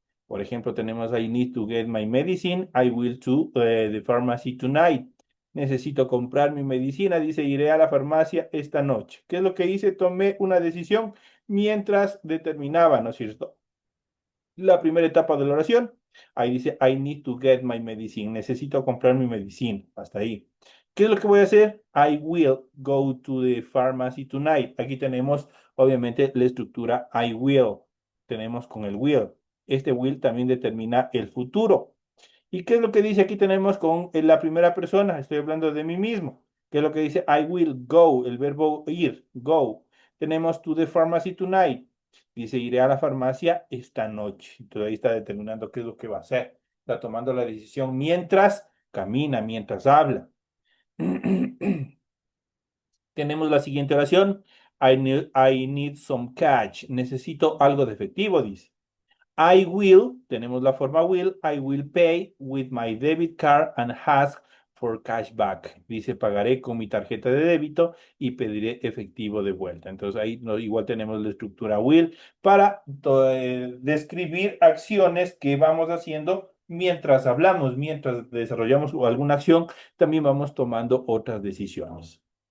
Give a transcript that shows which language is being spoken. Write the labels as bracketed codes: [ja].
[es] Por ejemplo, tenemos [en] I need to get my medicine, I will to the pharmacy tonight. [es] Necesito comprar mi medicina, dice, iré a la farmacia esta noche. ¿Qué es lo que hice? Tomé una decisión mientras determinaba, ¿no es cierto? La primera etapa de la oración. Ahí dice, [en] I need to get my medicine. [es] Necesito comprar mi medicina. Hasta ahí. ¿Qué es lo que voy a hacer? [en] I will go to the pharmacy tonight. [es] Aquí tenemos, obviamente, la estructura I will. Tenemos con el will. Este will también determina el futuro. ¿Y qué es lo que dice? Aquí tenemos con la primera persona. Estoy hablando de mí mismo. ¿Qué es lo que dice? [en] I will go, [es] el verbo ir, [en] go. Tenemos to the pharmacy tonight. [es] Dice, iré a la farmacia esta noche. Entonces ahí está determinando qué es lo que va a hacer. Está tomando la decisión mientras camina, mientras habla. Tenemos la siguiente oración. [en] I need some cash. [es] Necesito algo de efectivo, dice. [en] I will, [es] tenemos la forma will, [en] I will pay with my debit card and ask for cash back. [es] Dice, pagaré con mi tarjeta de débito y pediré efectivo de vuelta. Entonces ahí igual tenemos la estructura will para describir acciones que vamos haciendo mientras hablamos, mientras desarrollamos alguna acción, también vamos tomando otras decisiones.